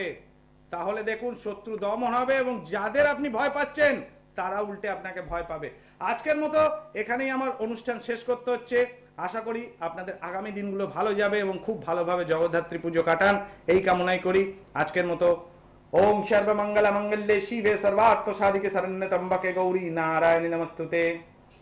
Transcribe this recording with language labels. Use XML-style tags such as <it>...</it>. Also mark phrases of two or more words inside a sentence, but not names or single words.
<bn>তাহলে দেখুন শত্রু দমন হবে এবং যাদের আপনি ভয় পাচ্ছেন তারা উল্টে আপনাকে ভয় পাবে। আজকের মতো এখানেই আমার অনুষ্ঠান শেষ করতে হচ্ছে। আশা করি আপনাদের আগামী দিনগুলো ভালো যাবে এবং খুব ভালোভাবে জগদ্ধাত্রী পুজো কাটান, এই কামনাই করি। আজকের মতো</bn> <sa>ওম সর্বমঙ্গল মঙ্গলে শিবে সর্বার্থ সাধিকে শরণ্যে ত্র্যম্বকে গৌরী নারায়ণী নমস্তুতে।</sa>